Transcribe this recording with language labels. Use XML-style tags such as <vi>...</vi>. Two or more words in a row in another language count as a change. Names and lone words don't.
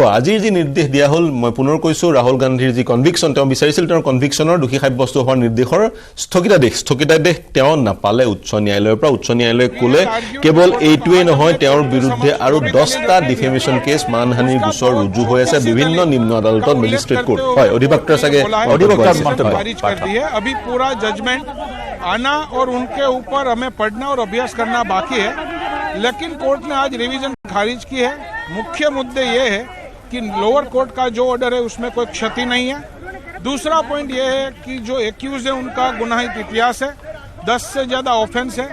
<as>আজিৰ যি নিৰ্দেশ দিয়া হ'ল, মই পুনৰ কৈছোঁ, ৰাহুল গান্ধীৰ যি কনভিকশ্যন, তেওঁ বিচাৰিছিল তেওঁৰ কনভিকশ্যনৰ দোষী সাব্যস্ত হোৱাৰ নিৰ্দেশৰ স্থগিতাদেশ তেওঁ নাপালে উচ্চ ন্যায়ালয়ৰ পৰা। উচ্চ ন্যায়ালয়ে ক'লে কেৱল এইটোৱেই নহয়, তেওঁৰ বিৰুদ্ধে আৰু 10টা</as> <en>defamation case,</en> <as>মানহানিৰ গোচৰ ৰুজু হৈ আছে বিভিন্ন নিম্ন আদালতত,</as> <en>magistrate court.</en> <as>হয়, অধিবক্তা চাগে</as> <hi>अभी पूरा जजमेंट आना और उनके ऊपर हमें पढ़ना और अभ्यास करना बाकी है, लेकिन कोर्ट ने आज रिवीजन खारिज की है। मुख्य मुद्दे ये है कि</hi> <en>lower court</en> <hi>का जो ऑर्डर है उसमें कोई क्षति नहीं है। दूसरा पॉइंट ये है कि जो एक्यूज है उनका गुनाहित इतिहास है, 10 से ज्यादा ऑफेंस है।</hi>